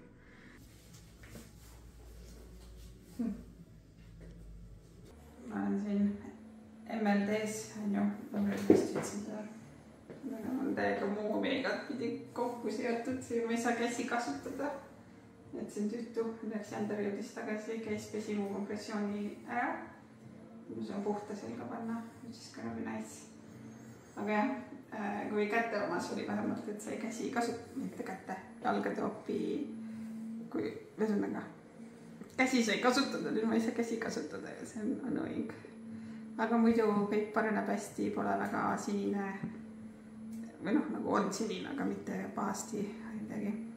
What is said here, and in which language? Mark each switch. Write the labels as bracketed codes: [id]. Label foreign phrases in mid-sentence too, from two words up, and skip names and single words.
[et] Ma olen siin MLD-s, on ju, vist ütlesin seda. Aga on täiega muumiga pidi kokku seotud, siin ma ei saa käsi kasutada. Et see on tüütu, Alexander jõudis tagasi, käis pesi mu kompressiooni ära. See on puhta selga panna, [en] which is gonna be nice. [et] Aga jah, kui kätte omas oli vähemalt, et sai käsi kasutada, mitte kätte, jalgade oppi, kui ühesõnaga käsi sai kasutada, nüüd ma ei saa käsi kasutada ja see on annoying. Aga muidu kõik paraneb hästi, pole väga sinine või noh, nagu on sinine, aga mitte pahasti midagi.